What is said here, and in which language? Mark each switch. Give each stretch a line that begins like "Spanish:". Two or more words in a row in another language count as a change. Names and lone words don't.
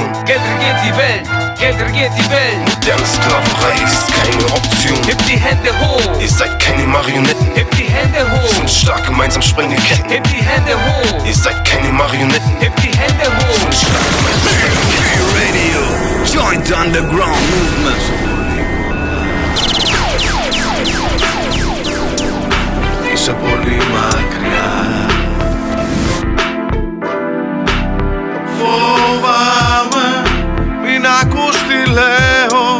German: Geld regiert die Welt, Geld regiert die Welt. Moderne Sklaverei ist keine Option. Hebt die Hände hoch, Ihr seid keine Marionetten. hebt die Hände hoch, Sind stark, gemeinsam sprengen wir Ketten. hebt die Hände hoch, Ihr seid keine Marionetten. hebt die Hände hoch. Sind stark, gemeinsam sprengen wir Ketten.
English: PMP Radio, joint underground movement.
Greek: Είσαι πολύ μακριά. Φοβάμαι, μην ακούς τι λέω.